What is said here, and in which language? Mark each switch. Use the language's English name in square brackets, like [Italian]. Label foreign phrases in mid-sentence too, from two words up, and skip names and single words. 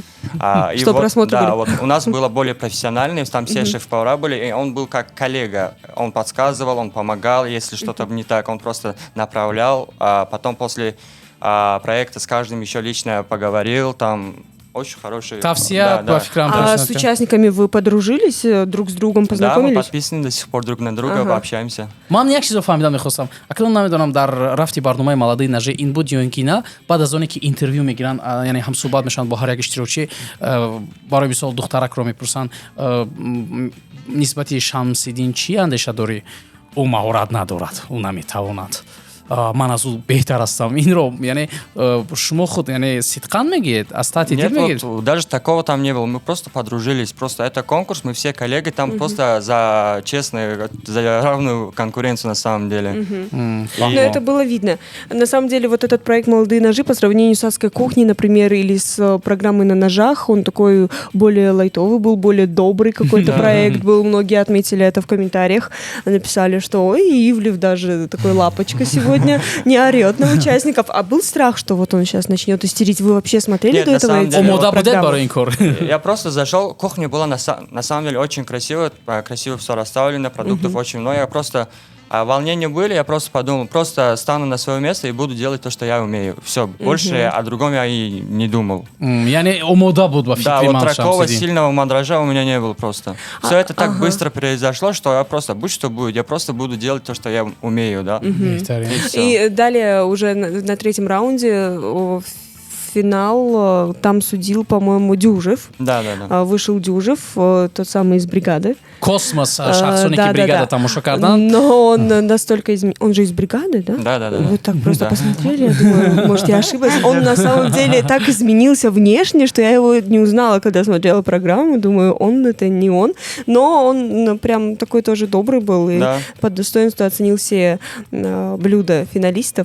[Russian] Что просмотры были. У нас было более профессиональные, там все шеф-повара были, и он был как коллега. Он подсказывал, он помогал, если что-то не так, он просто направлял. Потом после проекта с каждым еще лично поговорил, там очень хороший. [Tajik] Тавсия ба фикрам [Russian] А [Tajik] дошт. [Russian] с участниками вы подружились, друг с другом Да, мы познакомились? подписаны до сих пор друг на друга, общаемся. [Tajik] ман як чизо фаҳмида мехостам акнун намедонам дар рафти барномаи маладаи нажи ин буд ё ин ки на баъд аз оне ки интервью мегиранд яъне ҳамсӯҳбат мешаванд бо ҳар як иштирокчӣ барои мисол духтаракро мепурсанд нисбати Шамсиддин чӣ андеша дорӣ ӯ маҳорат надорад ӯ наметавонад ман аз ӯ беҳтар ҳастам инро яъне шумо худ яъне сидқан мегӯед аз таҳти дил [Russian] Нет, [Tajik] мегӯед [Russian] вот, даже такого там не было. Мы просто подружились. Просто это конкурс, мы все коллеги там просто за честную, за равную конкуренцию на самом деле. Ну, это было видно. На самом деле, вот этот проект «Молодые ножи» по сравнению с «Адской кухней», например, или с программой «На ножах», он такой более лайтовый был, более добрый какой-то проект был. Многие отметили это в комментариях. Написали, что ой, Ивлев даже такой лапочка сегодня не орет на участников. А был страх, что вот он сейчас начнет истерить? Вы вообще смотрели Нет, до на этого самом эти деле, [Tajik] омода будед [Russian] программы? [Tajik] барои ин кор [Russian] Я просто зашел, кухня была на самом деле очень красиво все расставлено, продуктов очень много. Я просто волнения были, я просто подумал, просто стану на свое место и буду делать то, что я умею. Все, больше о другом я и не думал. [Tajik] яъне омода буд ба [Russian] Да, [Tajik] фикри [Russian] вот [Tajik] ман [Russian] такого [Tajik] Шамсиддин. [Russian] сильного мандража у меня не было просто. Все это так быстро произошло, что я просто, будь что будет, я просто буду делать то, что я умею, да. [Tajik] Беҳтарин. [Russian] И всё. И далее уже на третьем раунде финал там судил, по-моему, Дюжев. Да. Вышел Дюжев, тот самый из бригады. [Tajik] космос шахсоне ки [Russian] Да. [Tajik] бригада тамошо карданд [Russian] Но он настолько изменил. Он же из бригады, да? Да. Вы так просто Да. посмотрели, я думаю, может, я ошиблась. Он на самом деле так изменился внешне, что я его не узнала, когда смотрела программу. Думаю, он это не он. Но он прям такой тоже добрый был и Да. под достоинство оценил все блюда финалистов.